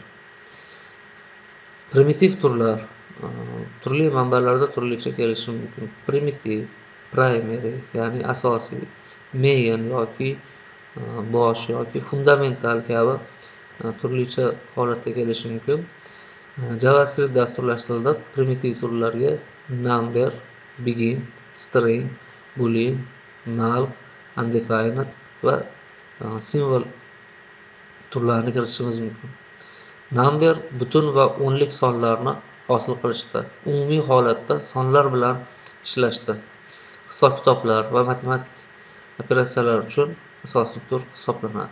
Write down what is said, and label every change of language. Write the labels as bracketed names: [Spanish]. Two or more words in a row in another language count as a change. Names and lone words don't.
[Uzbek] Primitiv turlar turli manbalarda turlicha kelishi mumkin. Primitiv, primary, ya'ni asosiy, main yoki bosh yoki fundamental kabi turlicha holatda kelishi mumkin. JavaScript dasturlash tilida primitiv turlarga number, begin, string, boolean, null, undefined va symbol turlarini kiritishimiz mumkin. Number butun va o'nlik sonlarni hosil qilishda, umumiy holatda sonlar bilan ishlashda, hisob-kitoblar va matematik operatsiyalar uchun asosiy tur hisoblanadi.